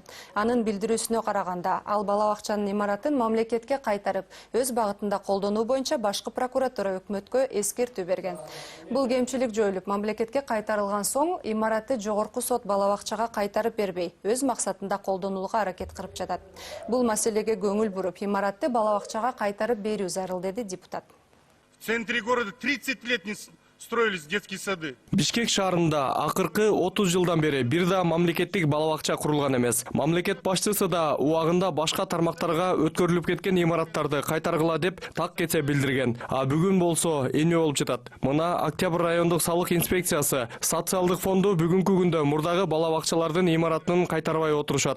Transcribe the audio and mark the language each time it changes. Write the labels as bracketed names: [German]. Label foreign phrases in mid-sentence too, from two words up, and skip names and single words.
[Kyrgyz] Анын билдирүүсүнө караганда, ал бала бакчанын имаратын мамлекетке кайтарып, өз багытында колдонуу боюнча башкы прокуратура өкмөткө эскертүү берген. Бул кемчилик жоюлуп, мамлекетке кайтарылган соң, имараты жогорку сот бала бакчага кайтарып бербей, өз максатында колдонууга аракет кылып жатат. Бул маселеге көңүл буруп, имаратты бала бакчага кайтарып берүү зарыл, деди депутат. [Russian] В центре города 30 лет не строились детские сады. [Kyrgyz] Бишкек шаарында акыркы 30 жылдан бери бир да мамлекеттик бала бакча курулган эмес. Мамлекет башчысы да убагында башка тармактарга өткөрүлүп кеткен имараттарды кайтаргыла деп так кетсе билдирген. А бүгүн болсо эмне болуп жатат? Мына Октябрь райондук салык инспекциясы, социалдык фонду бүгүнкү күндө мурдагы бала бакчалардын имаратынын кайтарбай отурушат.